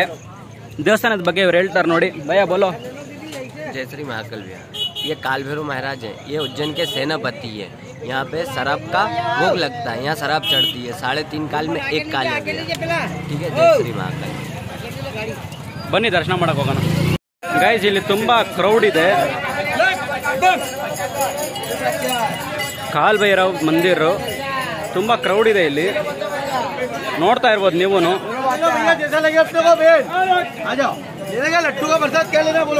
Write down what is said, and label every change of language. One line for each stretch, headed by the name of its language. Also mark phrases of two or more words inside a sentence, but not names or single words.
Kannada: ದೇವಸ್ಥಾನದ ಬಗ್ಗೆ ಇವ್ರು ಹೇಳ್ತಾರೆ ನೋಡಿ.
Hindi: भय बोलो. जय श्री महाकाल भैया। ये काल भैरव महाराज है। ये उज्जैन के सेनापति है। यहाँ पे शराब का भोग लगता है। यहाँ शराब चढ़ती है। 3.5 काल में 1 काल है भैया। ठीक है, जय श्री महाकाल।
Kannada: ಬನ್ನಿ ದರ್ಶನ ಮಾಡಕ್ಕೆ ಹೋಗೋಣ. ಗೈಸ್ ಇಲ್ಲಿ ತುಂಬ ಕ್ರೌಡ್ ಇದೆ. ಕಾಲ್ ಭೈರವ್ ಮಂದಿರು ತುಂಬ ಕ್ರೌಡ್ ಇದೆ ಇಲ್ಲಿ, ನೋಡ್ತಾ ಇರ್ಬೋದು ನೀವು.
Hindi: लट्टू का प्रसाद क्या लेना बोलो।